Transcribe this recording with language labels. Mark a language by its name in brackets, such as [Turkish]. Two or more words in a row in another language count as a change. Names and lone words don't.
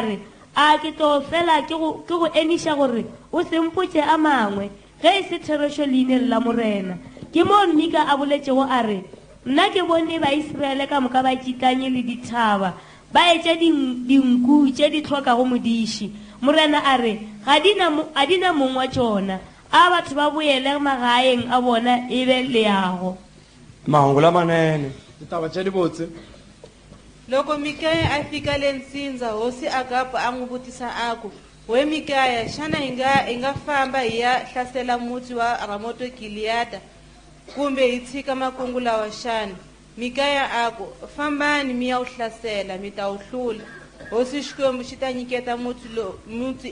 [Northern Sotho] re a ke tlo fela ke go eniša gore o sempotše a mangwe ge e se therešo leineng la morena ke mo mika a boletšego a re nna ke bone baiseraele ka moka ba tšitlanye le dithaba ba etša dinku tše di hlokago modiši morena a re ga di na mong wa tšona a batho ba boele magaeng a bona e be leago [Tsonga] mahungu lamanene [Northern Sotho] ditaba tše di botse [Tsonga] loko mikaya a fika le ntsindza hosi agapa a n'wi vutisa aku we mikaya xana hi nga famba hi ya hlasela muti wa ramoto giliyada kumbe hi tshika makungu lawa xana mikaya aku fambani mi ya wu hlasela mi ta wu hlula hosi xikwembu xi ta nyiketa muti